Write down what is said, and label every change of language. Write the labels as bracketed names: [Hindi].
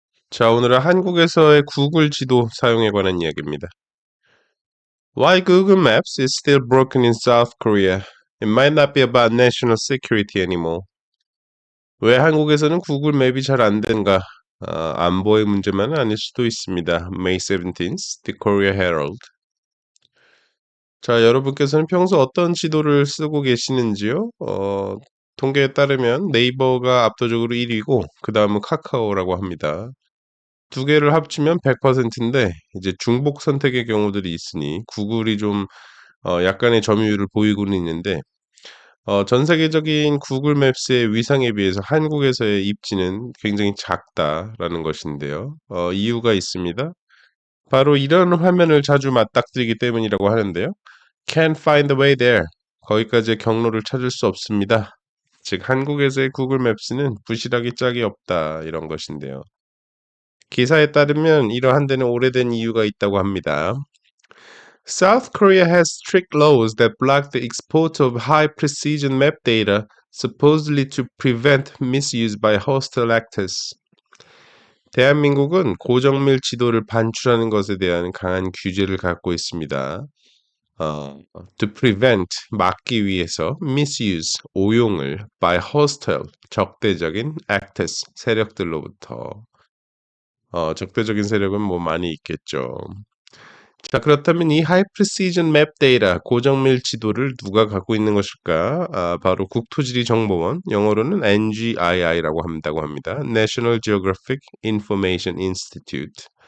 [Korean] 자, 오늘은 한국에서의 구글 지도 사용에 관한 이야기입니다. [English] Why Google Maps is still broken in South Korea? It might not be about national security anymore. [Korean] 왜 한국에서는 구글 맵이 잘 안 되는가? 안보의 문제만은 아닐 수도 있습니다. [English] May 17th, The Korea Herald. [Korean] 자, 여러분께서는 평소 어떤 지도를 쓰고 계시는지요? 통계에 따르면 네이버가 압도적으로 1위고, 그 다음은 카카오라고 합니다. 두 개를 합치면 100%인데 이제 중복 선택의 경우들이 있으니 구글이 좀 약간의 점유율을 보이고는 있는데 전 세계적인 구글 맵스의 위상에 비해서 한국에서의 입지는 굉장히 작다라는 것인데요. 이유가 있습니다. 바로 이런 화면을 자주 맞닥뜨리기 때문이라고 하는데요. [English] Can't find the way there. [Korean] 거기까지의 경로를 찾을 수 없습니다. 즉 한국에서의 구글 맵스는 부실하기 짝이 없다 이런 것인데요. 기사에 따르면 이러한 데는 오래된 이유가 있다고 합니다. [English] South Korea has strict laws that block the export of high-precision map data, supposedly to prevent misuse by hostile actors. [Korean] 대한민국은 고정밀 지도를 반출하는 것에 대한 강한 규제를 갖고 있습니다. [English] To prevent, [Korean] 막기 위해서, [English] misuse, [Korean] 오용을, [English] by hostile, [Korean] 적대적인 [English] actors, [Korean] 세력들로부터. 적대적인 세력은 뭐 많이 있겠죠. 자, 그렇다면 이 하이 프리시전 맵 데이터, 고정밀 지도를 누가 갖고 있는 것일까? 바로 국토지리정보원, 영어로는 NGII라고 한다고 합니다. [English] National Geographic Information Institute.